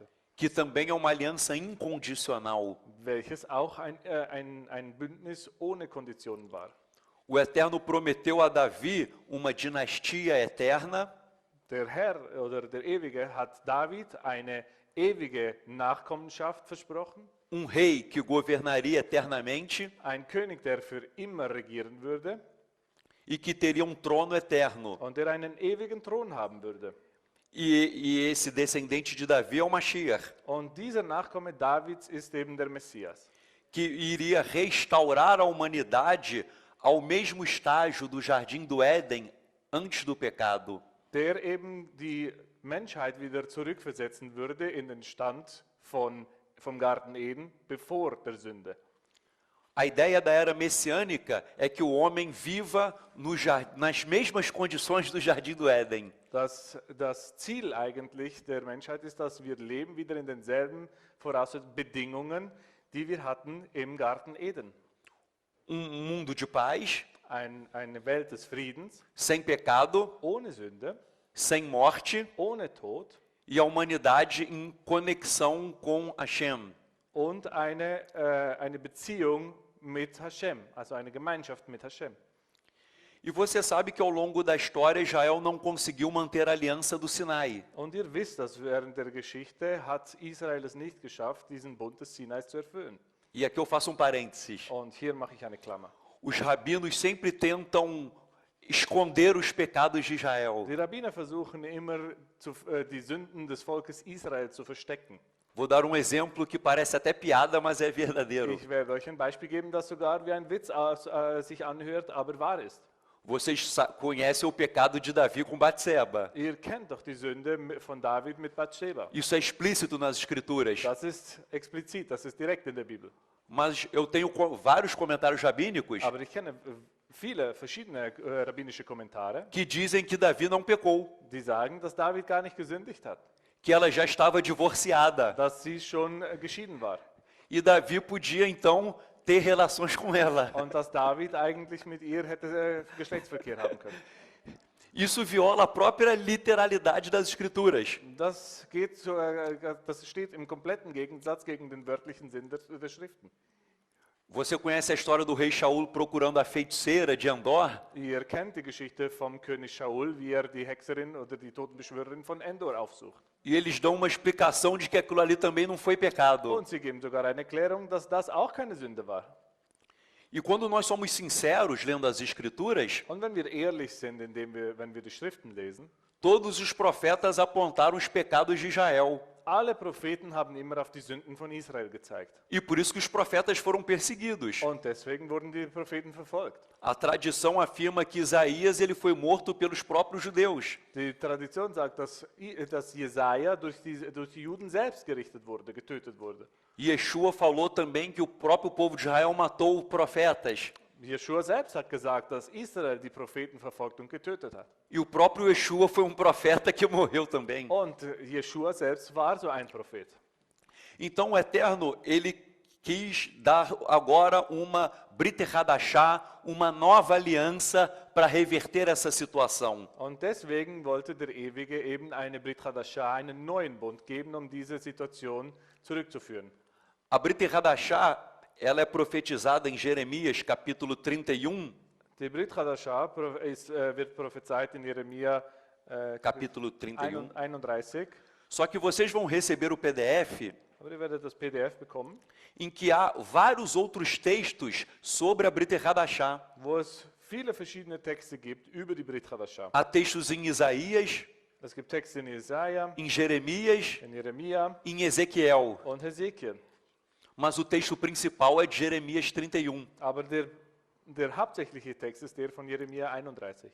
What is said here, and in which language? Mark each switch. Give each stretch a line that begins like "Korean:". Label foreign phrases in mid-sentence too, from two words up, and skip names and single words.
Portuguese: Que também é uma aliança incondicional.
German: welches auch ein Bündnis ohne Konditionen war.
Portuguese: O Eterno prometeu a Davi uma dinastia eterna,
German: Der Herr oder der Ewige hat David eine ewige Nachkommenschaft versprochen,
Portuguese: rei que governaria eternamente
German: ein König, der für immer regieren würde
Portuguese: e que teria trono eterno.
German: und der einen ewigen Thron haben würde.
Portuguese: E esse descendente de Davi é o Mashiach,
German: Und dieser Nachkomme Davids ist eben der Messias,
Portuguese: que iria restaurar a humanidade ao mesmo estágio do Jardim do Éden antes do pecado.
German: der eben die Menschheit wieder zurückversetzen würde in den Stand vom Garten Eden bevor der Sünde.
Portuguese: A ideia da era messiânica é que o homem viva nas mesmas condições do Jardim do Éden.
German: Das Ziel eigentlich der Menschheit ist, dass wir leben wieder in denselben Bedingungen, die wir hatten im Garten Eden.
Portuguese: Mundo de paz,
German: Eine Welt des Friedens,
Portuguese: sem pecado,
German: ohne Sünde,
Portuguese: sem morte,
German: ohne Tod
Portuguese: e a humanidade em conexão com Hashem.
German: und eine Beziehung mit Hashem, also eine Gemeinschaft mit Hashem.
Portuguese: E você sabe que ao longo da história Israel não conseguiu manter a aliança do Sinai.
German: Und ihr wisst, dass während der Geschichte hat Israel es nicht geschafft, diesen Bund des Sinais zu erfüllen.
Portuguese: E aqui eu faço parênteses.
German: Und hier mache ich eine Klammer.
Portuguese: Os rabinos sempre tentam esconder os pecados de Israel.
German: Die Rabbiner versuchen immer, die Sünden des Volkes Israel zu verstecken.
Portuguese: Vou dar exemplo que parece até piada, mas é verdadeiro.
German: Ich werde euch ein Beispiel geben, das sogar wie ein Witz sich anhört, aber wahr ist.
Portuguese: Vocês conhecem o pecado de Davi com Batseba.
German: Ihr kennt doch die Sünde von David mit Bathsheba.
Portuguese: Isso é explícito nas escrituras.
German: Das ist explizit, das ist direkt in der Bibel.
Portuguese: Mas eu tenho vários comentários rabínicos
German: Aber ich kenne viele verschiedene rabbinische Kommentare,
Portuguese: que dizem que Davi não pecou,
German: die sagen, dass David gar nicht gesündigt hat,
Portuguese: que ela já estava divorciada.
German: dass sie schon geschieden war.
Portuguese: E Davi podia então ter relações com ela.
German: und dass David eigentlich mit ihr hätte Geschlechtsverkehr haben können.
Portuguese: Isso viola a própria literalidade das Escrituras.
German: Das das steht im kompletten Gegensatz gegen den wörtlichen Sinn der Schriften.
Portuguese: Você conhece a história do rei Shaul procurando a feiticeira de Endor?
German: Ihr kennt die Geschichte vom König Shaul, wie die Hexerin oder die Totenbeschwörerin von Endor aufsucht.
Portuguese: E eles dão uma explicação de que aquilo ali também não foi pecado.
German: Und sie geben sogar eine Erklärung, dass das auch keine Sünde war.
Portuguese: E quando nós somos sinceros lendo as Escrituras,
German: Und wenn wir ehrlich sind, wenn wir die Schriften lesen,
Portuguese: todos os profetas apontaram os pecados de Israel.
German: alle Propheten haben immer auf die Sünden von Israel gezeigt.
Portuguese: E por isso que os profetas foram perseguidos.
German: Und deswegen wurden die Propheten verfolgt.
Portuguese: A tradição afirma que Isaías ele foi morto pelos próprios judeus.
German: Die Tradition sagt, dass Jesaja durch die Juden selbst gerichtet wurde, getötet wurde.
Portuguese: Yeshua falou também que o próprio povo de Israel matou profetas.
German: Jeschua selbst hat gesagt, dass Israel die Propheten verfolgt und getötet hat.
Portuguese: E o próprio Yeshua foi um profeta que morreu também.
German: Und Jeschua selbst war so ein Prophet.
Portuguese: Então o Eterno, ele quis dar agora uma
Hebrew: Brit Hadashah,
Portuguese: uma nova aliança para reverter essa situação.
German: Und deswegen wollte der Ewige eben eine
Hebrew: Brit Hadashah,
German: einen neuen Bund geben, um diese Situation zurückzuführen.
Portuguese: A
Hebrew: Brit Hadashah,
Portuguese: ela é profetizada em Jeremias, capítulo 31,
German: Die
Hebrew: Brit Hadashah
German: wird prophezeit in Jeremia
Portuguese: capítulo 31.
German: 31.
Portuguese: Só que vocês vão receber o PDF,
German: Aber ihr werdet das PDF bekommen,
Portuguese: em que há vários outros textos sobre a
Hebrew: Brit Hadashah.
German: wo es viele verschiedene Texte gibt über die
Hebrew: Brit Hadashah.
Portuguese: Há textos em Isaías,
German: Es gibt Texte in Jesaja,
Portuguese: em Jeremias,
German: in Jeremia
Portuguese: em Ezequiel.
German: und Hesekiel.
Portuguese: Mas o texto principal é de Jeremias 31.
German: Aber der hauptsächliche Text ist der von Jeremia 31.